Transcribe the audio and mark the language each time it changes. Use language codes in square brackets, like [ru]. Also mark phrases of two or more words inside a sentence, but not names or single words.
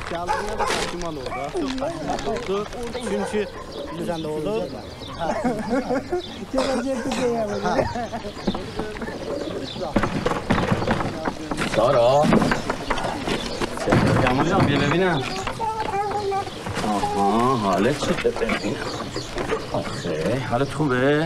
[tr] Geldiğinde de kaçırman oldu. Çünkü bizden de olur. [fa] سارا جمال جان بیا ببینم. آها حالت چطور ببینم. آخه حالت خوبه؟